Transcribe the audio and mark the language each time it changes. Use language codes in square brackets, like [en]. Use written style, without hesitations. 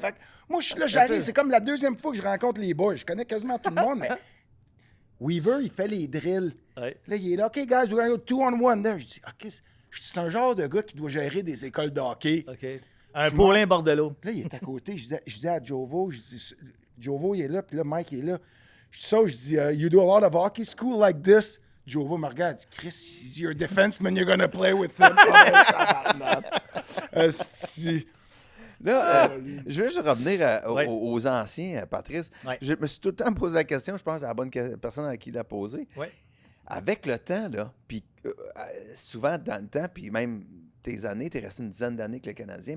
[fr] fait que moi, là, j'arrive, c'est comme la deuxième fois que je rencontre les boys. Je connais quasiment tout le monde, mais Weaver, il fait les drills. Ouais. Là, il est là, [en] OK, guys, we're gonna go 2-on-1 there. [fr] Je dis, OK, c'est un genre de gars qui doit gérer des écoles de hockey. OK. Un Paulin Bordelot. Là, il est à côté. Je dis à Jovo, Jovo, il est là, puis là, Mike, il est là. Je dis, [en] you do a lot of hockey school like this? [fr] Jovo me regarde, il dit, [en] Chris, you're a defenseman, you're gonna play with him. [fr] Si. Là, je veux juste revenir Ouais. aux anciens, Patrice. Ouais. Je me suis tout le temps posé la question, je pense à la bonne personne à qui l'a posée. Ouais. Avec le temps, là, puis souvent dans le temps, puis même tes années, t'es resté une dizaine d'années avec le Canadien.